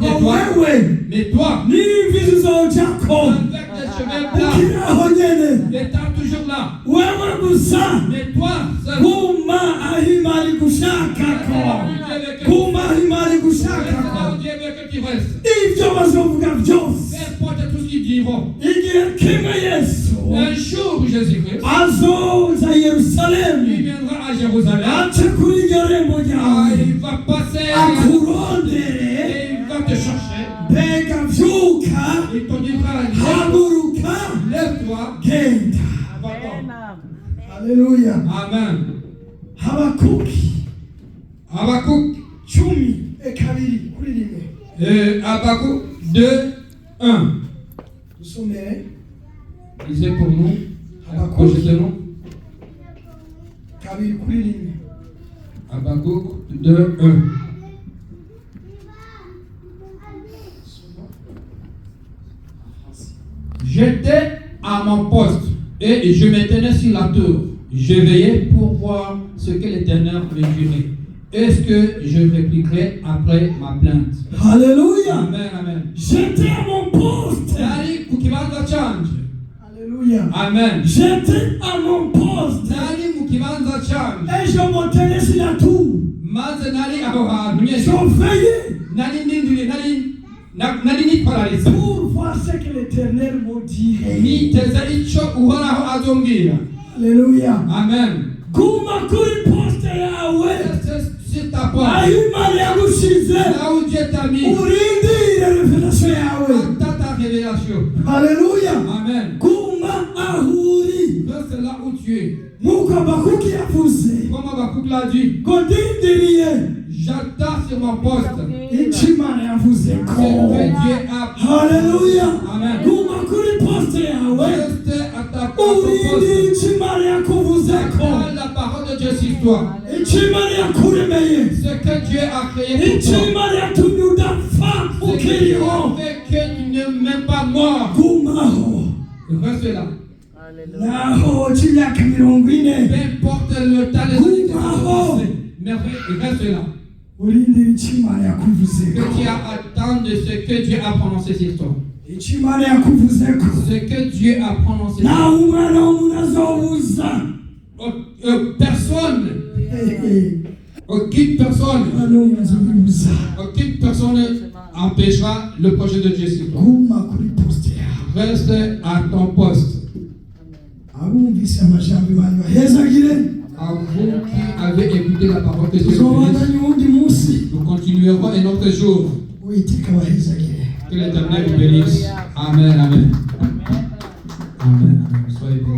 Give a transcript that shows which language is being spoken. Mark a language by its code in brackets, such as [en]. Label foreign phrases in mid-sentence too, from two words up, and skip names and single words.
[rn] ngo [fr] toi, [rn] wewe [fr] mais toi, [rn] n'imvi zizojako [fr] avec tes cheveux blancs, [rn] ukiri aho nyene. [fr] étant toujours là, [rn] wewe gusa [fr] mais toi, seul, [rn] guma aho Imana igushakako. guma aho Imana [fr] reste là [rn] igushakako. [fr] où Dieu veut que tu restes. [rn] ibyo bazovuga byose [fr] Peu importe tout ce qu'ils diront. [rn] igihe kimwe Yesu [fr] Un jour, Jésus-Christ, [rn] azoza [fr] il [rn] Yerusalemu [fr] viendra à Jérusalem. [rn] ace kuri iryo rembo Ah, ryawe [fr] il va passer [rn] akurondere. [fr] et il va te chercher. [rn] mbega vyuka [fr] Il te dira, [rn] haguruka [fr] lève-toi, Amen. [rn] genda. [fr] va-t'en. [rn] haleluya. Amen. habakuki [fr] Habakkuk, [rn] 10:2 kuri rimwe. [fr] Habakkuk 2, 1. [rn] dusomere [fr] Lisez pour nous. Habakkuk. Projetez-nous. [rn] 2 kuri rimwe. [fr] Habakkuk 2, 1. J'étais à mon poste et je me tenais sur la tour. Je veillais pour voir ce que l'Éternel me dirait. est-ce que je répliquerai après ma plainte? Alléluia. Amen, amen. J'étais à mon poste. [rn] Nari kukibanza chanje. [fr] Alléluia. Amen. J'étais à mon poste. [rn] Nari mukibanza chanje. [fr] Et je me tenais sur la tour. [rn] Maze nari aho hantu nyene. [fr] Je veillais [rn] Nari ndindiriye nari nitwararisa. [fr] pour voir ce que l'Éternel me dirait. [rn] Niteze ico uhoraho azombwira. [fr] Alléluia. Amen. [rn] Guma kuri poste yawe. [fr] Reste sur ta porte. [rn] Aho Imana yagushize. [fr] Là où Dieu t'a mis. [rn] Urindire revelation yawe. [fr] Attends ta révélation. Alléluia. Amen. [rn] Guma aho uri. [fr] Reste là où tu es. [rn] Nk'uko Habakuki yavuze. [fr] Comme Habakkuk l'a dit, [rn] Ngo ndindiriye. [fr] j'attends sur mon poste. [rn] Icyo Imana yavuze [fr] Ce [rn] ko. [fr] que Dieu a. [rn] Haleluya. Amen. Guma kuri poste yawe. [fr] Reste à ta porte. [rn] Urindire icyo Imana yakuvuze ko. [fr] Attends la parole de Dieu sur toi. [rn] Icyo Imana yakuremeye. [fr] Ce que Dieu a créé pour [rn] Icyo [fr] toi. [rn] Imana yatumye udapfa [fr] Ce que Dieu [rn] ukiriho. [fr] a fait que tu n'es même pas mort. [rn] Gumaho. [fr] Reste là. [rn] Naho cy'imyaka 40. [fr] Peu importe le temps de Bravo. mais reste là. [rn] Urindire icyo Imana yakuvuze [fr] Que [rn] ko. [fr] tu as attendre de ce que Dieu a prononcé sur toi. [rn] Icyo Imana yakuvuze ko. [fr] Ce que Dieu a prononcé sur [rn] Naho [fr] toi. [rn] umwana w'umuntu azobuza. [fr] Personne, aucune personne, [rn] Umwana azobuza. [fr] aucune personne empêchera le projet de Dieu sur toi. [rn] Guma kuri poste yawe. [fr] Reste à ton poste. [rn] Abumvise amajambo Imana ibahezagire. [fr] À vous qui avez écouté la parole de Dieu, [rn] Tuzobandanya uwundi munsi. [fr] nous continuerons un autre jour. [rn] Uwiteka abahezagire. [fr] Que l'Éternel vous bénisse. Amen, amen. Amen, amen. Soyez bénis.